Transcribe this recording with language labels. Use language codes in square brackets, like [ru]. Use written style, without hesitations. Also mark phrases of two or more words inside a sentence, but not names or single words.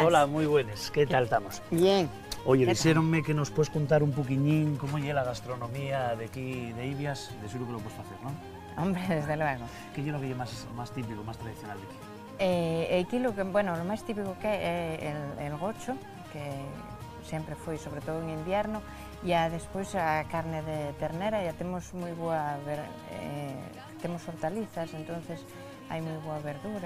[es] Hola, muy buenas. ¿Qué tal estamos? Bien. Oye, ¿Qué tal? dixéronme que nos puedes contar un poquillín cómo é la gastronomía de aquí de Ibias, de seguro que lo puedes hacer, ¿no? Hombre, desde luego. ¿Qué es lo que é más típico, más tradicional de aquí? Aquí lo más típico que é el gocho, [gl] que sempre foi, sobre todo [es] en invierno, [gl] e despois a carne de ternera, e temos moi boa, temos hortalizas, entonces hai moi boa verdura.